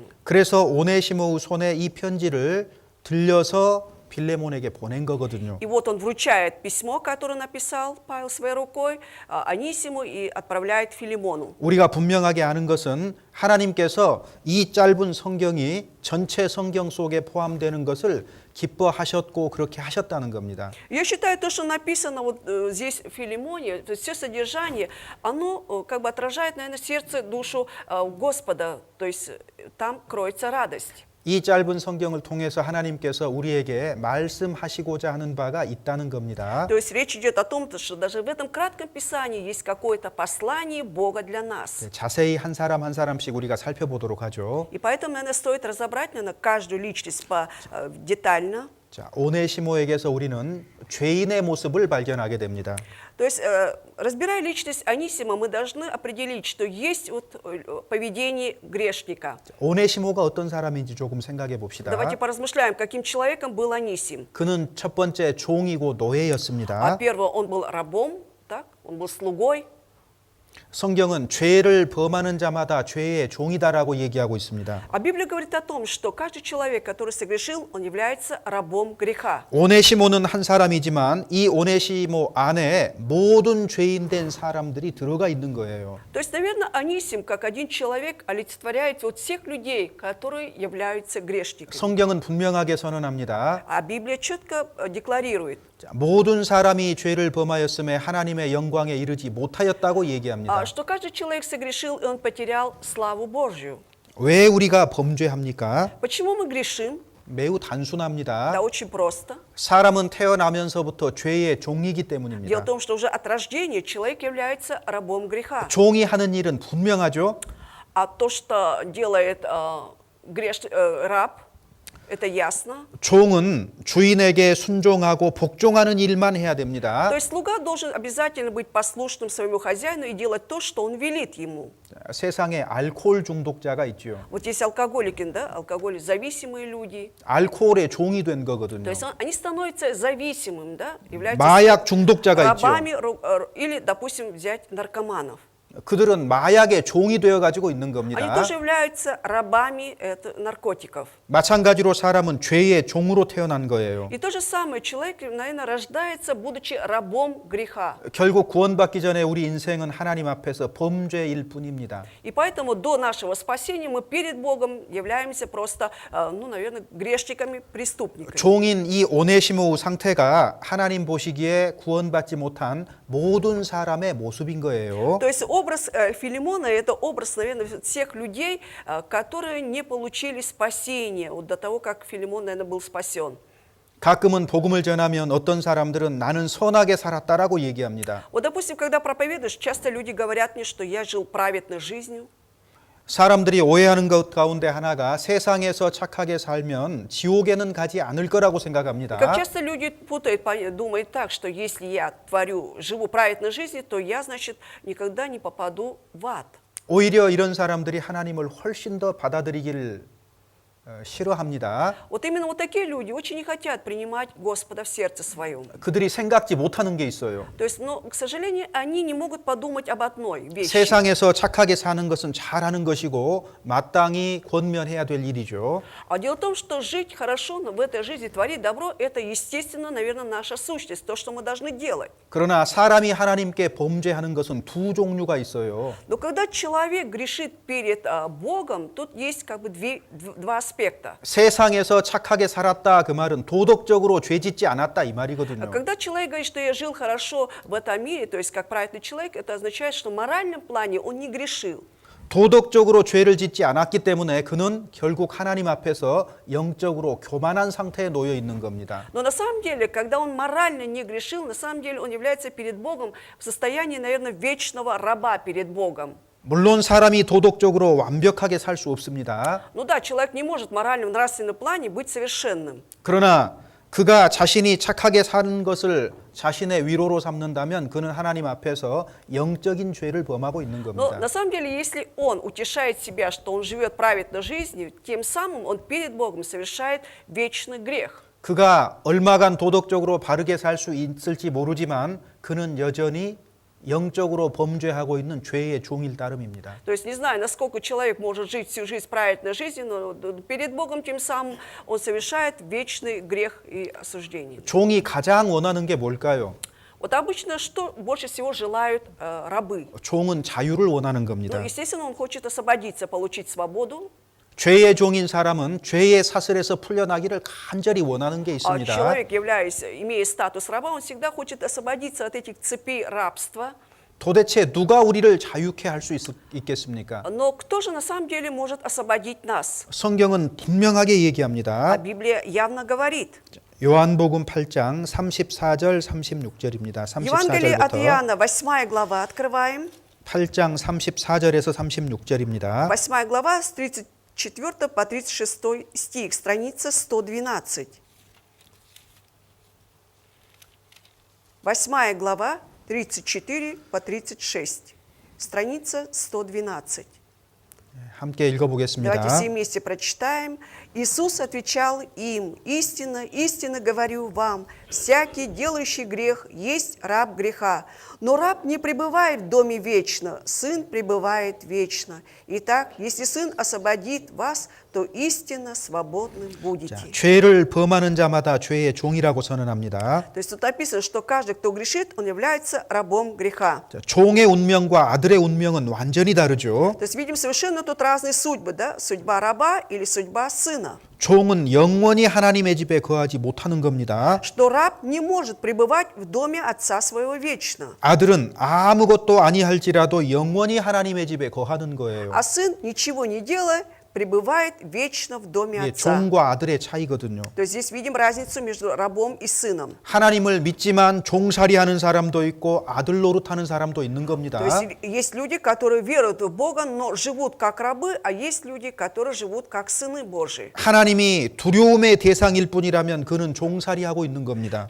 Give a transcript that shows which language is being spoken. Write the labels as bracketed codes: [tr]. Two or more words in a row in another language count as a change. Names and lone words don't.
[ko] 그래서 오네시모의 손에 이 편지를 들려서 빌레몬에게 보낸 거거든요. [ru] И вот он вручает письмо, которое написал Павел своей рукой, Анисиму и отправляет Филимону. [ko] 우리가 분명하게 아는 것은 하나님께서 이 짧은 성경이 전체 성경 속에 포함되는 것을 기뻐하셨고 그렇게 하셨다는 겁니다. [ru] Я считаю, то, что написано вот здесь в Филимоне, то есть все содержание, оно как бы отражает, наверное, сердце, душу Господа, то есть там кроется радость. [ko] 이 짧은 성경을 통해서 하나님께서 우리에게 말씀하시고자 하는 바가 있다는 겁니다. [ru] То есть речь идет о том, что даже в этом кратком писании есть какое-то послание Бога для нас. [ko] 자세히 한 사람 한 사람씩 우리가 살펴보도록 하죠. [ru] И поэтому, наверное, стоит разобрать, наверное, каждую личность детально. [ko] 자, 오네시모에게서 우리는 죄인의 모습을 발견하게 됩니다. [ru] То есть, разбирая личность Анисима, мы должны определить, что есть вот поведение грешника. [ko] 오네시모가 어떤 사람인지 조금 생각해 봅시다. [ru] Давайте поразмышляем, каким человеком был Анисим. [ko] 그는 첫 번째 종이고 노예였습니다. [ru] Первое, он был рабом, так? Он был слугой. [ko] 성경은 죄를 범하는 자마다 죄의 종이다라고 얘기하고 있습니다. [ru] А Библия говорит о том, что каждый человек, который согрешил, он является рабом греха. [ko] 오네시모는 한 사람이지만 이 오네시모 안에 모든 죄인 된 사람들이 들어가 있는 거예요. [ru] То есть, наверное, Анисим, как один человек, олицетворяет вот всех людей, которые являются грешниками. [ko] 성경은 분명하게 선언합니다. [ru] А Библия четко декларирует, [ko] 자, 모든 사람이 죄를 범하였음에 하나님의 영광에 이르지 못하였다고 얘기합니다. [ru] что каждый человек согрешил, и он потерял славу Божью. [ko] 왜 우리가 범죄합니까? [ru] Почему мы грешим? [ko] 매우 단순합니다. [ru] Да, очень просто. [ko] 사람은 태어나면서부터 죄의 종이기 [ru] Дело [ko] 때문입니다. [ru] в том, что уже от рождения человек является рабом греха. [ko] 종이 하는 일은 분명하죠. [ru] А то, что делает раб, это ясно. [ko] 종은 주인에게 순종하고 복종하는 일만 해야 됩니다. [ru] То есть слуга должен обязательно быть послушным своему хозяину и делать то, что он велит ему. [ko] 세상에 알코올 중독자가 있죠. [ru] Вот есть алкоголики, да, алкоголезависимые люди. [ko] 알코올의 종이 된 거거든요. [ru] То есть они становятся зависимым, да, являются [ko] 마약 중독자가 있죠. [ru] рабами или, допустим, взять наркоманов. [ko] 그들은 마약의 종이 되어 가지고 있는 [ru] Они [ko] 겁니다. [ru] тоже являются рабами наркотиков. [ko] 마찬가지로 사람은 죄의 종으로 태어난 거예요. [ru] И то же самое, человек, наверное, рождается, будучи рабом греха. [ko] 결국 구원받기 전에 우리 인생은 하나님 앞에서 범죄일 뿐입니다. [ru] И поэтому до нашего спасения мы перед Богом являемся просто, ну, наверное, грешниками, преступниками. [ko] 종인 이 오네시모 상태가 하나님 보시기에 구원받지 못한 모든 사람의 모습인 거예요. [ru] То есть образ Филимона – это образ, наверное, всех людей, которые не получили спасения вот до того, как Филимон, наверное, был спасен. [ko] 가끔은 복음을 전하면 어떤 사람들은 나는 선하게 살았다라고 얘기합니다. [ru] Вот, допустим, когда проповедуешь, часто люди говорят мне, что я жил праведной жизнью. [ko] 사람들이 오해하는 것 가운데 하나가 세상에서 착하게 살면 지옥에는 가지 않을 거라고 생각합니다. [ru] Как часто люди путают, думают так, что если я живу праведной жизнью, то я, значит, никогда не попаду в ад. [ko] 오히려 이런 사람들이 하나님을 훨씬 더 받아들이기를 싫어합니다. [ru] Вот именно вот такие люди очень не хотят принимать Господа в сердце своем. [ko] 그들이 생각지 못하는 게 있어요. [ru] То есть, но, к сожалению, они не могут подумать об одной вещи. [ko] 세상에서 착하게 사는 것은 잘하는 것이고 마땅히 권면해야 될 일이죠. [ru] А дело в том, что жить хорошо в этой жизни, творить добро, это, естественно, наверное, наша сущность, то, что мы должны делать. [ko] 그러나 사람이 하나님께 범죄하는 것은 두 종류가 있어요. [ru] Но когда человек грешит перед Богом, тут есть как бы два аспекта. [ko] 세상에서 착하게 살았다 그 말은 도덕적으로 죄짓지 않았다 이 말이거든요. [ru] Когда человек говорит, что я жил хорошо в этом мире, то есть как праведный человек, это означает, что в моральном плане он не грешил. [ko] 도덕적으로 죄를 짓지 않았기 때문에 그는 결국 하나님 앞에서 영적으로 교만한 상태에 놓여 있는 겁니다. [ru] Но на самом деле, когда он морально не грешил, на самом деле он является перед Богом в состоянии, наверное, вечного раба перед Богом. [ko] 물론 사람이 도덕적으로 완벽하게 살 수 없습니다. [ru] Ну да, человек не может в моральном, нравственном плане быть совершенным. [ko] 그러나 그가 자신이 착하게 사는 것을 자신의 위로로 삼는다면 그는 하나님 앞에서 영적인 죄를 범하고 있는 [ru] Но [ko] 겁니다. [ru] на самом деле, если он утешает себя, что он живет праведной жизнью, тем самым он перед Богом совершает вечный грех. [ko] 그가 얼마간 도덕적으로 바르게 살 수 있을지 모르지만 그는 여전히 영적으로 범죄하고 있는 죄의 종일 따름입니다. [ru] То есть не знаю, насколько человек может жить всю жизнь праведной жизнью, но перед Богом тем самым он совершает вечный грех и осуждение. [ko] 종이 가장 원하는 게 뭘까요? [ru] Вот обычно что больше всего желают рабы? [ko] 종은 자유를 원하는 겁니다. [ru] Ну, естественно, он хочет освободиться, получить свободу. [ko] 죄의 종인 사람은 죄의 사슬에서 풀려나기를 간절히 원하는 게 [ru] А [ko] 있습니다. [ru] человек, имея статус раба, он всегда хочет освободиться от этих цепей рабства. [ko] 도대체 누가 우리를 자유케 할 수 있겠습니까? [ru] Но кто же на самом деле может освободить нас? [ko] 성경은 분명하게 [ru] А [ko] 얘기합니다. [ru] Библия явно говорит. [ko] 요한복음 8장 34절 36절입니다. [ru] Евангелие от [ko] 34절부터 [ru] Иоанна, 8 глава, открываем. [ko] 8장 34절에서 36절입니다. [ru] 8 глава с 34 по 36 стих, страница 112. 8 глава, 34 по 36, страница 112. [ko] 함께 읽어보겠습니다. [ru] Давайте все вместе прочитаем. Иисус отвечал им: «Истинно, истинно говорю вам, всякий, делающий грех, есть раб греха. Но раб не пребывает в доме вечно, сын пребывает вечно. Итак, если сын освободит вас, то истинно свободным [ko] 자, [ru] будете». [ko] 죄를 범하는 자마다 죄의 종이라고 선언합니다. [ru] То есть тут написано, что каждый, кто грешит, он является рабом греха. [ko] 자, 종의 운명과 아들의 운명은 완전히 다르죠. [ru] То есть видим совершенно тут разные судьбы, да? Судьба раба или судьба сына. [ko] 종은 영원히 하나님의 집에 거하지 못하는 겁니다. [ru] Что раб не может пребывать в доме отца своего вечно. [ko] 아들은 아무것도 아니할지라도 영원히 하나님의 집에 거하는 거예요. [ru] А сын, ничего не делая, пребывает вечно в доме [ko] 이게 [ru] отца. [ko] 종과 아들의 차이거든요. [ru] То есть здесь видим разницу между рабом и сыном. [ko] 하나님을 믿지만 종살이하는 사람도 있고 아들 노릇하는 사람도 있는 겁니다. [ru] То есть есть люди, которые веруют в Бога, но живут как рабы, а есть люди, которые живут как сыны Божии. [ko] 하나님이 두려움의 대상일 뿐이라면 그는 종살이하고 있는 겁니다.